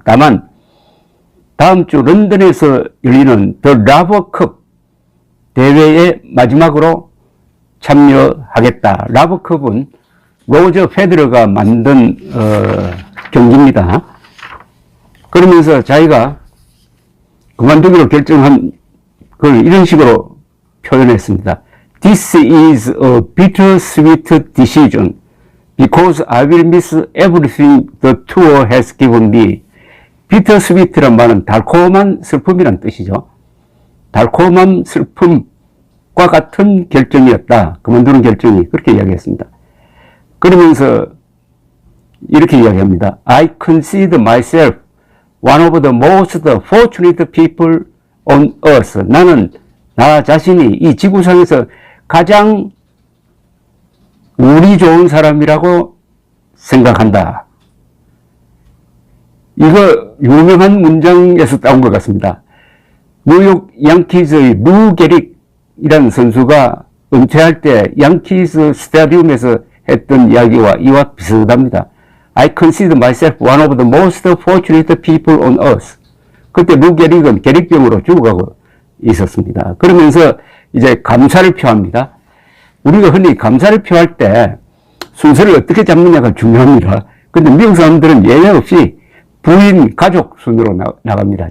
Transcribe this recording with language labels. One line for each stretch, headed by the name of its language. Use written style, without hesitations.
Korean: 다만 다음 주 런던에서 열리는 더 라버컵 대회에 마지막으로 참여하겠다. 라버컵은 로저 페더러가 만든 경기입니다. 그러면서 자기가 그만두기로 결정한 걸 이런 식으로 표현했습니다.
English: This is a bittersweet decision because I will miss everything the tour has given me.
Korean: bittersweet란 말은 달콤한 슬픔이란 뜻이죠. 달콤한 슬픔과 같은 결정이었다. 그만두는 결정이 그렇게 이야기했습니다. 그러면서 이렇게 이야기합니다.
English: I consider myself one of the most fortunate people on earth.
Korean: 나는 나 자신이 이 지구상에서 가장 운이 좋은 사람이라고 생각한다. 이거 유명한 문장에서 따온 것 같습니다. 뉴욕 양키즈의 루 게릭이라는 선수가 은퇴할 때 양키즈 스타디움에서 했던 이야기와 이와 비슷합니다.
English: I consider myself one of the most fortunate people on earth.
Korean: 그때 루 게릭은 게릭병으로 죽어가고 있었습니다. 그러면서 이제 감사를 표합니다. 우리가 흔히 감사를 표할 때 순서를 어떻게 잡느냐가 중요합니다. 근데 미국 사람들은 예외 없이 부인, 가족 순으로 나갑니다.